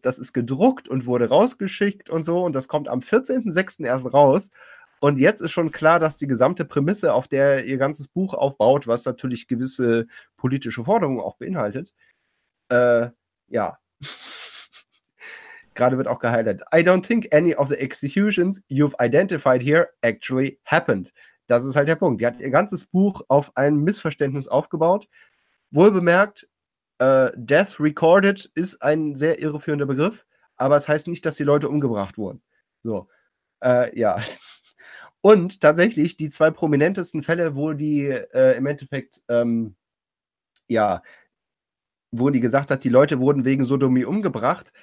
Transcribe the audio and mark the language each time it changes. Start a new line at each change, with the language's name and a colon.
German: Das ist gedruckt und wurde rausgeschickt und so. Und das kommt am 14.06. erst raus. Und jetzt ist schon klar, dass die gesamte Prämisse, auf der ihr ganzes Buch aufbaut, was natürlich gewisse politische Forderungen auch beinhaltet, ja. Gerade wird auch gehighlightet.
English: I don't think any of the executions you've identified here actually happened.
German: Das ist halt der Punkt. Die hat ihr ganzes Buch auf ein Missverständnis aufgebaut. Wohlbemerkt, Death Recorded ist ein sehr irreführender Begriff, aber es heißt nicht, dass die Leute umgebracht wurden. So, ja. Und tatsächlich, die zwei prominentesten Fälle, wo die im Endeffekt, ja, wo die gesagt hat, die Leute wurden wegen Sodomie umgebracht.